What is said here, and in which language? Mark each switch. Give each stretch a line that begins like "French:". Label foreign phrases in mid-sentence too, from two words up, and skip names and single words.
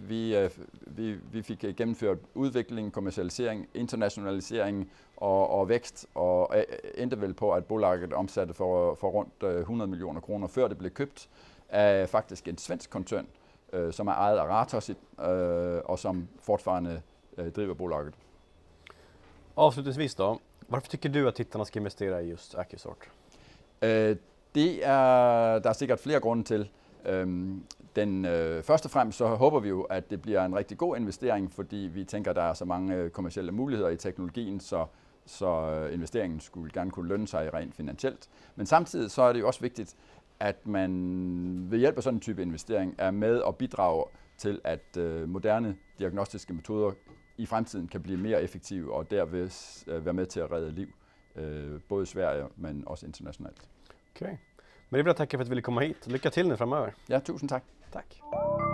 Danish: Vi fik gennemført udvikling, kommercialisering, internationalisering og vækst, og endte vel på, at bolaget omsatte for rundt 100 millioner kroner, før det blev købt af faktisk en svensk koncern, som er ejet af Ratos, og som fortfarande driver bolaget.
Swedish: Avslutningsvis då, varför tycker du att tittarna ska investera i just Accusort?
Danish: Der er sikkert flere grunde til. Først og fremmest så håber vi jo, at det bliver en rigtig god investering, fordi vi tænker, at der er så mange kommercielle muligheder i teknologien, så investeringen skulle gerne kunne lønne sig rent finansielt. Men samtidig så er det jo også vigtigt, at man ved hjælp af sådan en type investering er med og bidrager til, at moderne diagnostiske metoder i fremtiden kan blive mere effektive og derved være med til at redde liv, både i Sverige, men også internationalt.
Swedish: Okej. Men det är bra, tack för att du ville komma hit. Lycka till nu framöver.
Danish: Ja, tusind tak.
Swedish: Tack.